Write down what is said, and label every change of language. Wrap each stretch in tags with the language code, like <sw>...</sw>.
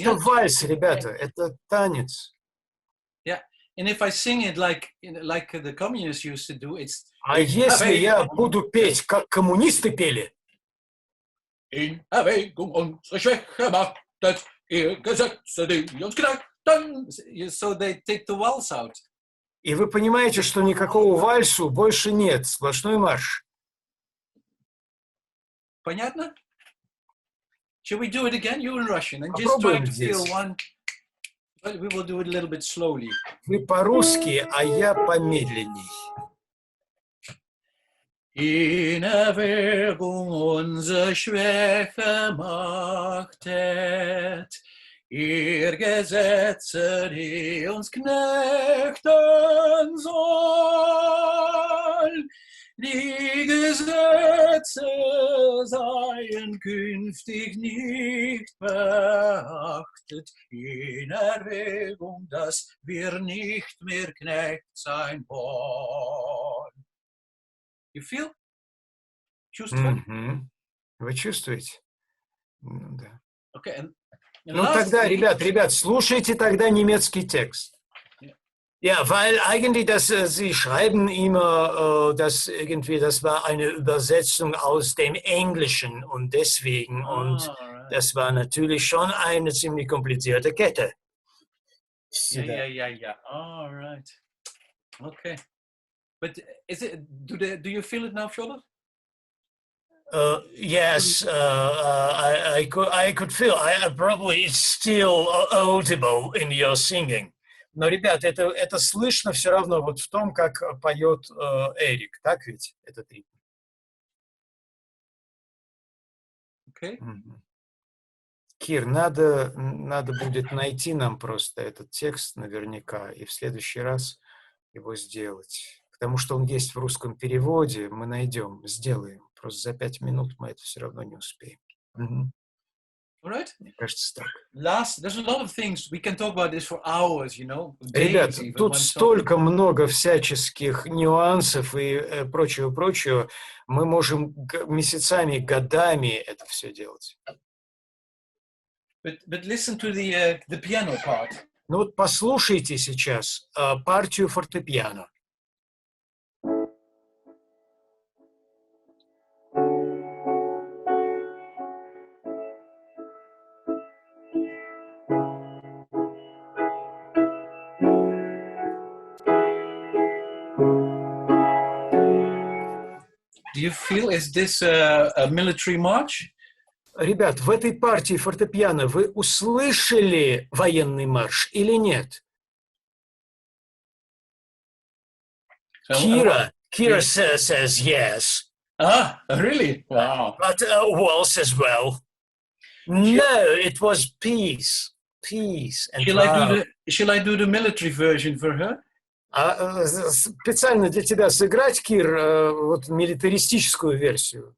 <ru>Это вальс, ребята, это танец.</ru> <en>Yeah, And if I sing it like the communists used to do, it's.</en> <ru>А если я буду петь, как коммунисты пели?</ru> <de>In Erwägung unsere Schwäche machtet, ihr Gesetze, die uns knechten.</de> <en>So they take the waltz out.</en> <ru>И вы понимаете, что никакого вальсу больше нет, сплошной марш. Понятно?</ru> <en>Shall we do it again? You in Russian, and just try to feel one. But we will do it a little bit slowly.</en> <ru>Вы по-русски, а я помедленней.</ru> <de>In Erwägung unsere Schwäche machtet, ihr Gesetze, die uns knechten soll. Die Gesetze seien künftig nicht beachtet, in Erwägung, dass wir nicht mehr Knecht sein wollen.</de> <en>You feel?</en> <ru>Чувствуете? Вы чувствуете? Да.</ru> <en>Okay, and</en> <ru>Ну тогда, ребят, слушайте тогда немецкий текст.</ru> <de>Ja, weil eigentlich, Sie schreiben immer, dass irgendwie, das war eine Übersetzung aus dem Englischen und deswegen, und das war natürlich schon eine ziemlich komplizierte Kette.</de> <en>Yeah. All right. Okay. But is it? Do you feel it now, Charlotte? Yes, I could feel. Probably it's still audible in your singing.</en> <ru>Но, ребят, это слышно все равно вот в том, как поет Эрик, так ведь, этот ритм?</ru> <en>Okay.</en> <ru>Кир, надо будет найти нам просто этот текст наверняка и в следующий раз его сделать. Потому что он есть в русском переводе, мы найдем, сделаем. Просто за 5 минут мы это все равно не успеем.</ru> <en>Right?</en> <ru>Мне кажется, так.</ru> <en>There's a lot of things we can talk about this for hours, you know.</en> <ru>Ребят, тут столько много всяческих нюансов и прочего. Мы можем месяцами, годами это все делать.</ru> <en>But listen to the piano part.</en> <ru>Ну вот послушайте сейчас партию фортепиано.</ru> <en>Do you feel, is this a military march?</en> <ru>Ребят, в этой партии фортепиано вы услышали военный марш или нет?</ru> <en>Kira says yes. Ah, really? Wow. But waltz as well. No, it was peace. Peace and love. Shall I do the military version for her?</en> <ru>Специально для тебя сыграть, Кир, вот милитаристическую версию.</ru>